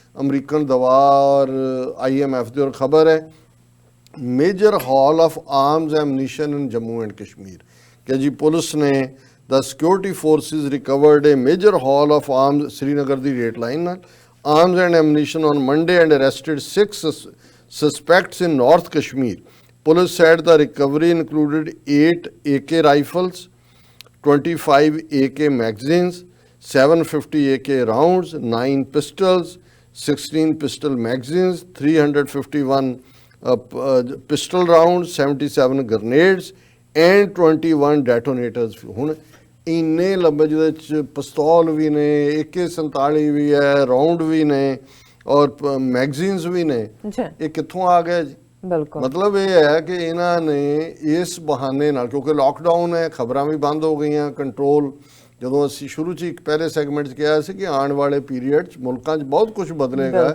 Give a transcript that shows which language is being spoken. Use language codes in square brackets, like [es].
[pa] American ਦਵਾ ਔਰ IMF ਦੀ ਔਰ ਖਬਰ ਹੈ [en] major haul of arms ammunition in Jammu and Kashmir [pa] ਕਿ ਜੀ ਪੁਲਿਸ ਨੇ [en] the security forces recovered a major haul of arms Srinagar [pa] ਦੀ rate line ਨਾਲ [en] arms and ammunition on Monday and arrested 6 suspects in North Kashmir. Police said the recovery included 8 AK rifles, 25 AK magazines, 750 AK rounds, 9 pistols, 16 pistol magazines, 351 pistol rounds, 77 grenades and 21 detonators. [pa] ਹੁਣ ਇੰਨੇ ਲੰਬੇ ਜਿਹਦੇ ਚ ਪਿਸਤੌਲ ਵੀ ਨੇ, AK-47 ਵੀ ਹੈ, round ਵੀ ਨੇ ਔਰ ਮੈਗਜ਼ੀਨਸ ਵੀ ਨੇ। ਜੀ ਇਹ ਕਿੱਥੋਂ ਆ ਗਿਆ ਜੀ? ਬਿਲਕੁਲ ਮਤਲਬ ਇਹ ਹੈ ਕਿ ਇਹਨਾਂ ਨੇ ਇਸ ਬਹਾਨੇ ਨਾਲ, ਕਿਉਂਕਿ ਲਾਕਡਾਊਨ ਹੈ, ਖਬਰਾਂ ਵੀ ਬੰਦ ਹੋ ਗਈਆਂ, ਕੰਟਰੋਲ, ਜਦੋਂ ਅਸੀਂ ਸ਼ੁਰੂ 'ਚ ਇੱਕ ਪਹਿਲੇ ਸੈਗਮੈਂਟ 'ਚ ਕਿਹਾ ਸੀ ਕਿ ਆਉਣ ਵਾਲੇ ਪੀਰੀਅਡ 'ਚ ਮੁਲਕਾਂ 'ਚ ਬਹੁਤ ਕੁਝ ਬਦਲੇਗਾ,